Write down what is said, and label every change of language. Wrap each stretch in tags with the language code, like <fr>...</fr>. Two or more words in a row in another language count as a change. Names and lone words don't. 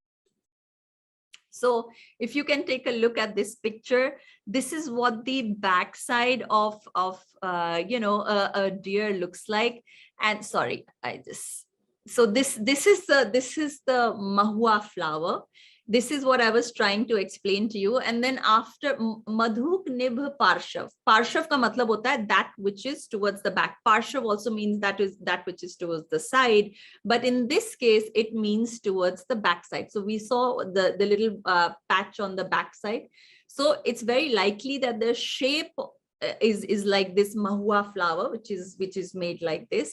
<en>So if you can take a look at this picture, this is what the backside of a deer looks like. And sorry, so this is the mahua flower. This is what I was trying to explain to you. And then after</en> <sa>मधुक निभ पार्श्व.</sa> <hi>पार्श्व का मतलब होता है</hi> <en>that which is towards the back. Parshav also means that is that which is towards the side. But in this case, it means towards the back side. So we saw the little patch on the back side. So it's very likely that the shape is like this mahua flower, which is made like this.</en>